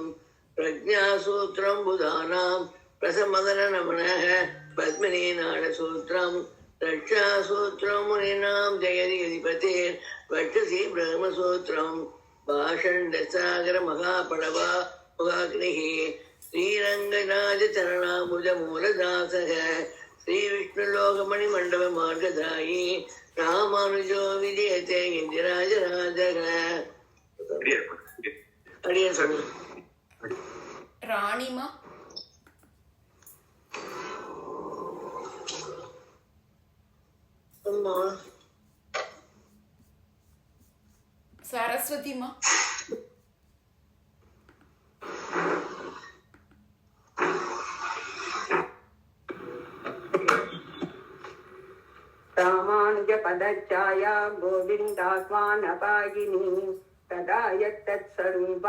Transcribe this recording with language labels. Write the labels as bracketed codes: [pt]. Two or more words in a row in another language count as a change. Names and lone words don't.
[sa] प्रज्ञासूत्रं बुधानां प्रसमदननमनः पद्मिनी नाडसूत्रं रक्षासूत्रं मुनीनां जयति यतिपतेर्वक्षसि ब्रह्मसूत्रं भाषण्डसागर महापडवा मुखाग्निः श्रीरङ्गराजचरणाम्बुजमूलदासः श्रीविष्णुलोकमणिमण्डपमार्गदायी रामानुजो विजयते इन्द्राजराजः. [ta] அடியன் சொன்ன ராணிமா அம்மா சரஸ்வதிமா [sa] रामानुज पदच्छाया गोविन्दाह्वानपायिनी तदा यत्तत्स्वरूपा